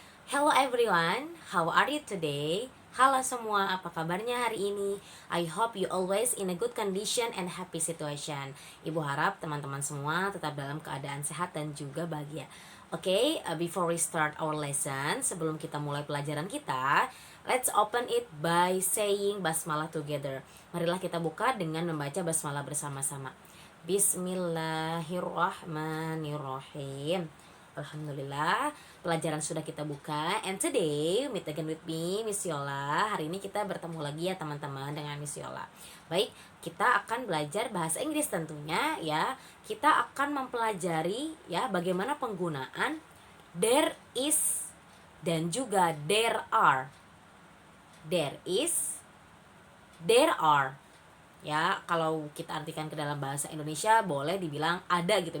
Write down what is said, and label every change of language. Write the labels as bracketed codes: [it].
[en] Hello everyone, how are you today? [id] Halo semua, apa kabarnya hari ini? [en] I hope you always in a good condition and happy situation. [id] Ibu harap teman-teman semua tetap dalam keadaan sehat dan juga bahagia. [en] Oke, before we start our lesson, [id] sebelum kita mulai pelajaran kita, [en] let's open it by saying basmalah together. [id] Marilah kita buka dengan membaca basmalah bersama-sama. [ar] Bismillahirrahmanirrahim. [id] Alhamdulillah, pelajaran sudah kita buka. [en] And today, meet again with me, Miss Yola. [id] Hari ini kita bertemu lagi ya teman-teman dengan Miss Yola. Baik, kita akan belajar bahasa Inggris tentunya ya. Kita akan mempelajari ya bagaimana penggunaan there is dan juga there are. There is, there are. Ya, kalau kita artikan ke dalam bahasa Indonesia boleh dibilang ada gitu.